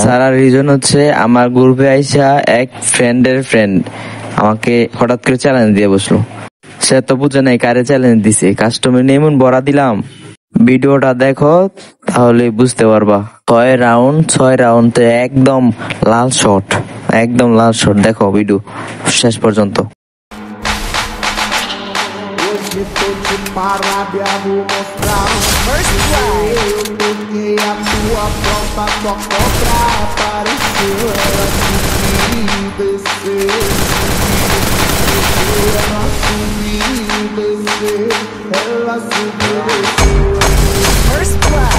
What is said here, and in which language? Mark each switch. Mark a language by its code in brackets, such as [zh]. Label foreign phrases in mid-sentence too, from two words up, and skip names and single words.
[bn] ছাড়ার রিজন হচ্ছে আমার গ্রুপে আইসা এক ফ্রেন্ডের ফ্রেন্ড আমাকে হঠাৎ করে চ্যালেঞ্জ দিয়ে বসলো। সে তো বুঝে নাই কারে চ্যালেঞ্জ দিছে। কাস্টমে এমন বড়া দিলাম, ভিডিওটা দেখো তাহলে বুঝতে পারবা। 6 রাউন্ড একদম লাল শট, একদম লাল শট। দেখো ভিডিও শেষ পর্যন্ত। [pt] Hoje tô de parábia, vou mostrar eu toquei a tua porta, só cobra apareceu. Ela subiu, desceu, ela subiu, desceu, ela subiu, desceu. [en] First blood.